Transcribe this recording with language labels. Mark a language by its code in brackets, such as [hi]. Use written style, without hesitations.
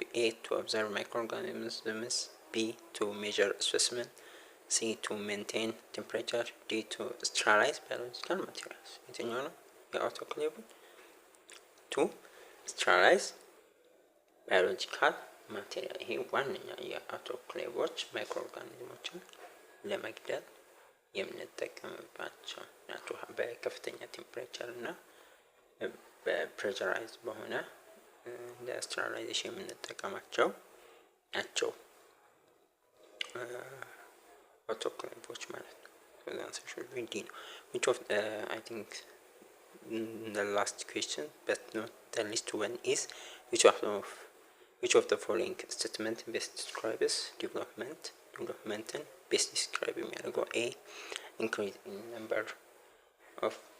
[en] A to observe microorganisms, B to measure specimen, C to maintain temperature, D to sterilize biological materials [am] የትኛው ነው የአውቶክሌቭ? [en] to sterilize biological material [am] ይሄ ዋነኛ የአውቶክሌቮች ማይክሮኦርጋኒዝሞችን ለመግደል የምንጠቀምባቸው ናቸው። በከፍተኛ ቴምፕሬቸር እና በፕሬሸራይዝ በሆነ ለስተራላይዜሽን የምንጠቀማቸው ናቸው አውቶክሌቮች ማለት ነው። [en] answer should be D. Which of I think the last question but not the least one is which of the following statement best describes development and best describe የሚያደርገው A increase in number of